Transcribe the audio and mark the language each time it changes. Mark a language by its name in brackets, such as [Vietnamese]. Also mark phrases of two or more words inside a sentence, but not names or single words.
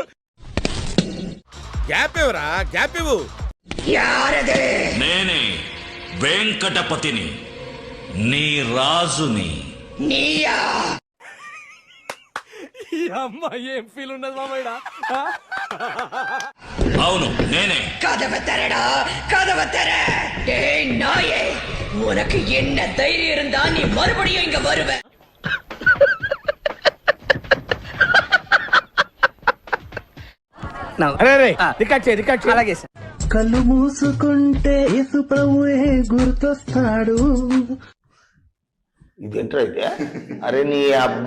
[Telugu] గ్యాప్ ఇవ్వరా, గ్యాప్ ఇవ్వు. నేనే వెంకటపతిని, నీ రాజుని. అమ్మాయి ఏం ఫీల్ ఉన్నది మామయ్య? అవును నేనే. [Tamil] உனக்கு என்ன தைரியம் இருந்தா நீ மறுபடியும் இங்க வருவ? [Telugu] అలాగే సార్. కళ్ళు మూసుకుంటే యేసు ప్రభువే గుర్తొస్తాడు. ఇదేంట్రా అయితే? అరే నీ అబ్బా.